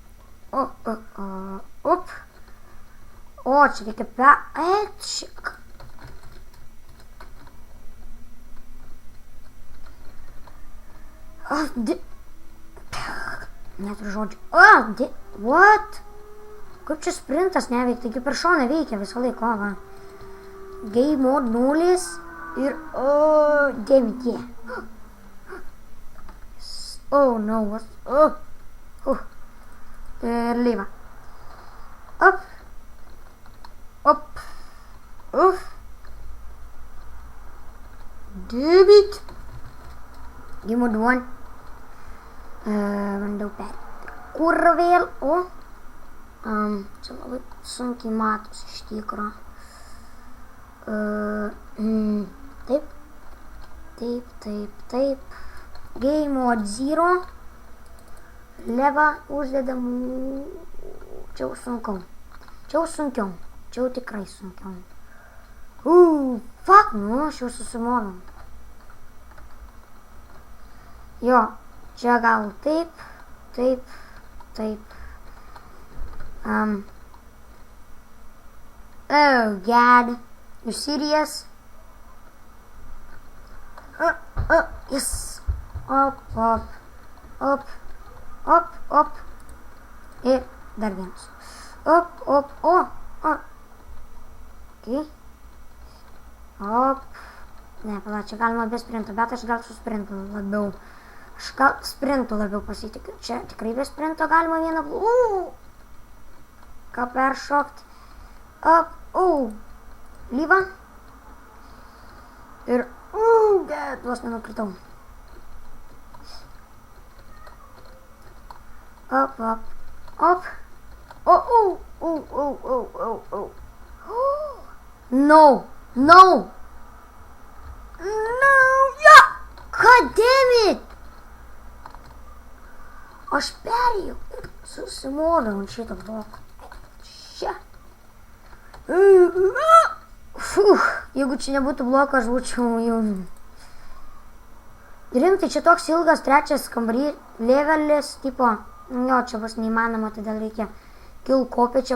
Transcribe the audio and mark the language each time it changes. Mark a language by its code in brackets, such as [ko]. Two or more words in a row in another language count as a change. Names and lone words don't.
[lt] O, čia reikia Neturiu žodžių. [en] What? [lt] Kaip čia sprintas neveikia? Taigi per šoną veikia visą laiką, va. [en] Game Mode [lt] 0 ir... [en] damn it, yeah. Oh no, what? [lt] Ir lyva. Up. [en] Damn it. Game Mode 1. [lt] Bandau kur vėl, čia labai sunkiai matosi iš tikro. Taip. [en] Game Mode [lt] 0. Leva uždedamų. Čia jau sunkiau. Čia jau tikrai sunkiau. Fuck, nu, aš jau susimoviau. Jo. Čia gal taip. [en] Oh god. You serious? Yes. Up. [lt] Ir dar vienas. [en] Up. Okay. Up. [lt] Ne, pala, čia galima be sprinto, bet aš gal su sprintu labiau. Aš gal sprintu labiau pasitikiu. Čia tikrai be sprinto galima vieną... Ką peršokt. Up. Lyva. Ir... bet vos nenukritau. [en] Up. No. Yeah! God damn it! [lt] Aš perėjau ir susimoviau ant šito bloko. Čia. Jeigu čia nebūtų bloko, aš būčiau jau... Rimtai, čia toks ilgas trečias kambarys, levelis, tipo, jo, čia bus neįmanoma, todėl reikia kill kopėčiam.